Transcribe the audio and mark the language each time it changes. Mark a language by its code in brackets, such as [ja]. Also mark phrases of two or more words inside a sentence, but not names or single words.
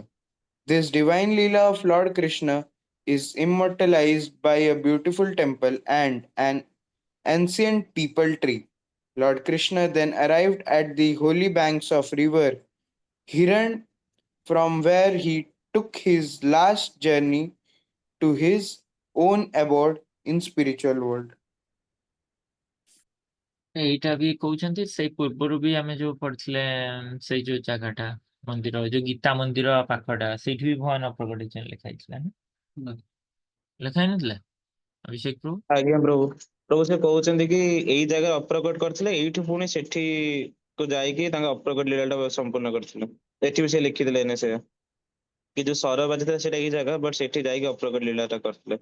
[en] This divine Leela of Lord Krishna is immortalized by a beautiful temple and an ancient peepal tree. Lord Krishna then arrived at the holy banks of river Hiran, from where he took his last journey to his own abode in spiritual world. [or] ଏଇଟା ବି କହୁଛନ୍ତି ସେଇ ପୂର୍ବରୁ ବି ଆମେ ଯୋଉ ପଢିଥିଲେ ସେଇ ଯୋଉ ଜାଗାଟା ମନ୍ଦିର ଯୋଉ ଗୀତା ମନ୍ଦିର ପାଖଟା ସେଇଠି ବି ଭଗବାନ ଅପ୍ରକଟ ଲେଖା ହେଇଥିଲା ନା ଲେଖା ହେଇନଥିଲା ଅଭିଷେକ ପ୍ରଭୁ ଆଜ୍ଞା ପ୍ରଭୁ ପ୍ରଭୁ ସେ କହୁଛନ୍ତି କି ଏଇ ଜାଗାରେ ଅପ୍ରକଟ କରିଥିଲେ ଏଇଠି ପୁଣି ସେଠି କୁ ଯାଇକି ତାଙ୍କ ଅପ୍ରକଟ ଲୀଳାଟା ସମ୍ପୂର୍ଣ୍ଣ କରିଥିଲେ ଏଠି ବି ସେ ଲେଖିଥିଲେ ଏନେ ସେ କି ଯୋଉ ସର ବାଜିଥିଲା ସେଇଟା ଏଇ ଜାଗା ବଟ ସେଠି ଯାଇକି ଅପ୍ରକଟ ଲୀଳାଟା କରିଥିଲେ